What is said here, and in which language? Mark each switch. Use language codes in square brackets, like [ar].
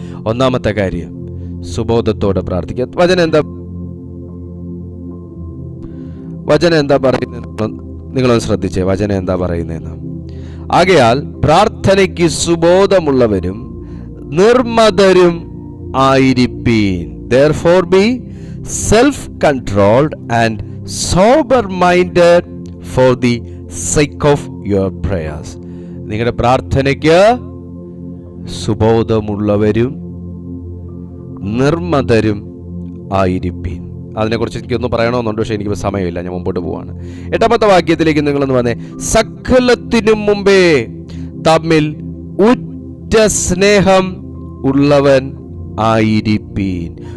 [ml] ഒന്നാമത്തെ കാര്യം, സുബോധത്തോടെ പ്രാർത്ഥിക്കുക. വചനം എന്താ പറയുന്നത്? നിങ്ങളൊന്ന് ശ്രദ്ധിച്ചേ, വചനം എന്താ പറയുന്നതെന്ന്. ആകയാൽ പ്രാർത്ഥനയ്ക്ക് സുബോധമുള്ളവരും നിർമ്മതരും ആയിരിപ്പീൻ. [en] Therefore be self-controlled and sober-minded for the sake of your prayers. [ml] നിങ്ങളുടെ പ്രാർത്ഥനയ്ക്ക് സുബോധമുള്ളവരും നിർമ്മതരും ആയിരിപ്പീൻ. അതിനെക്കുറിച്ച് എനിക്കൊന്നും പറയണമെന്നുണ്ട്, പക്ഷേ എനിക്ക് സമയമില്ല, ഞാൻ മുമ്പോട്ട് പോവാണ്. 8ാമത്തെ വാക്യത്തിലേക്ക് നിങ്ങളൊന്ന് വന്നേ. സകലത്തിനും മുമ്പേ തമ്മിൽ ഉറ്റ സ്നേഹം ഉള്ളവൻ ആയിരിപ്പീൻ.